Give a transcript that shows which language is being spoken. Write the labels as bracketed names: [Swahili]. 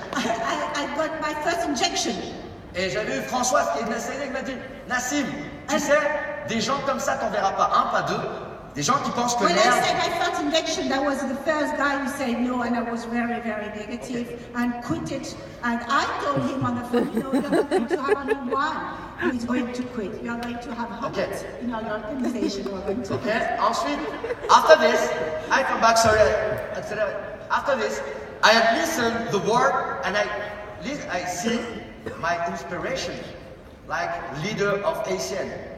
[English] I got my first injection. [French] et j'avais eu Françoise qui m'a dit, Nassim, tu sais, des gens comme ça, t'en verras pas un, pas deux. Des gens qui pensent que [English] When I [French] l'herbe... [English] said my first injection, that was the first guy who said no, and I was very, very negative and quit it. And I told him on the phone, you know, you're not going to have only one who is going to quit. You are going to have hundreds in our organization who are going to quit. Okay, ensuite, after this, I come back, sorry, after this, I have listened the word and I see my inspiration, like leader of ACN.